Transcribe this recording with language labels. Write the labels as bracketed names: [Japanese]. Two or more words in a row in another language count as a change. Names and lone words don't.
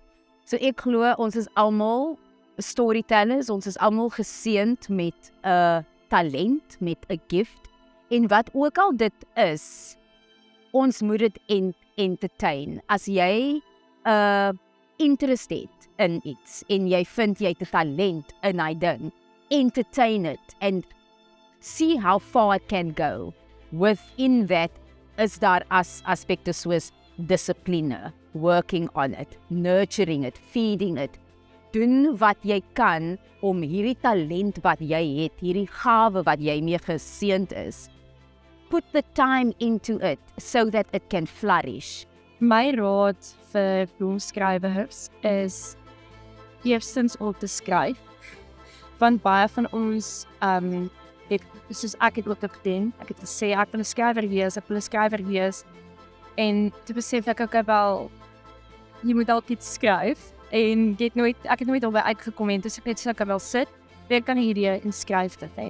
[Afrikaans] So ek glo ons is almal storytellers, ons is almal geseënd met 'n talent, met 'n gift, en wat ook al dit is, ons moet dit entertain. As jy 'n interest het in iets en jy vind jy het 'n talent in daai ding, [English] entertain it and see how far it can go. Within that [Afrikaans] is daar aspekte soos dissipline, [English] working on it, nurturing it, feeding it. [Afrikaans] Doen wat jy kan om hierdie talent wat jy het, hierdie gawe wat jy mee geseënd is, [English] put the time into it so that it can flourish. [Afrikaans] My raad vir jong skrywers is eerstens om te skryf. Want baie van ons soos ek het ook gedoen, ek het gesê ek wil 'n skrywer wees, en toe besef ek ook wel, jy moet altyd skryf, en ek het nooit albei uitgekom, en toe ek net so ek wel sit, ek kan hierdie en skryf dit net.